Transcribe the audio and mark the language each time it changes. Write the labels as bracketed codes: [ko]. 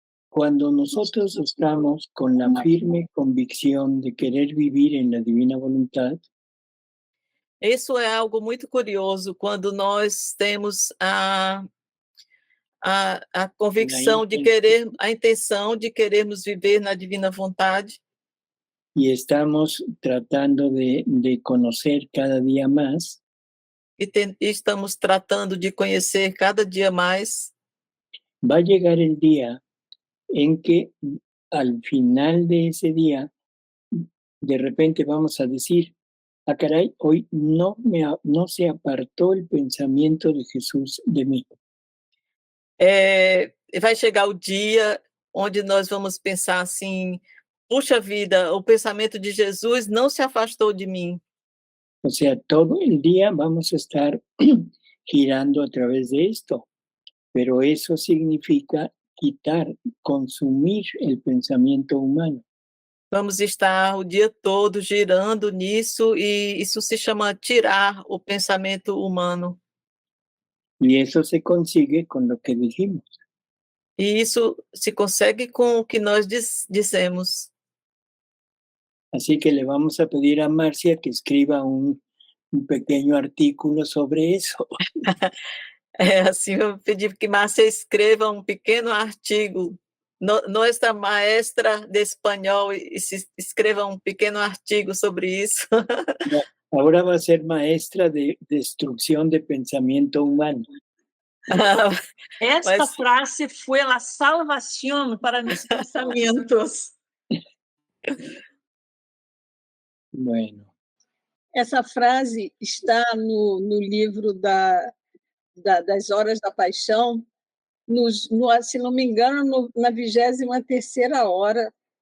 [es] Cuando nosotros estamos con la firme convicción de querer vivir en la divina voluntad, [pt] Isso é algo muito curioso, quando nós temos a convicção de querer, a intenção de querermos viver na divina vontade. [es] y estamos tratando de conocer cada día más, [pt] e estamos tratando de conhecer cada dia mais, [es] va a llegar el día en que al final de ese día, de repente vamos a decir, ah, caray, hoy no se apartó el pensamiento de Jesús de mí. [pt] vai chegar o dia onde nós vamos pensar assim, puxa vida, o pensamento de Jesus não se afastou de mim. [es] O sea, todo el día vamos a estar girando a través de esto, pero eso significa quitar, consumir el pensamiento humano. [pt] Vamos estar o dia todo girando nisso, e isso se chama tirar o pensamento humano. [es] Y eso se consigue con lo que dijimos. [pt] E isso se consegue com o que nós dissemos. [es] Así que le vamos a pedir a Marcia que escriba un pequeño artículo sobre eso. [pt] Assim, eu pedi que Márcia escreva um pequeno artigo. Nossa maestra de espanhol, escreva um pequeno artigo sobre isso. [es] Ahora va a ser maestra de destrucción de pensamiento humano. [pt] Esta frase foi a salvação para meus pensamentos. [es] Bueno. [pt] Essa frase está no livro das Horas da Paixão, se não me engano, na 23ª hora.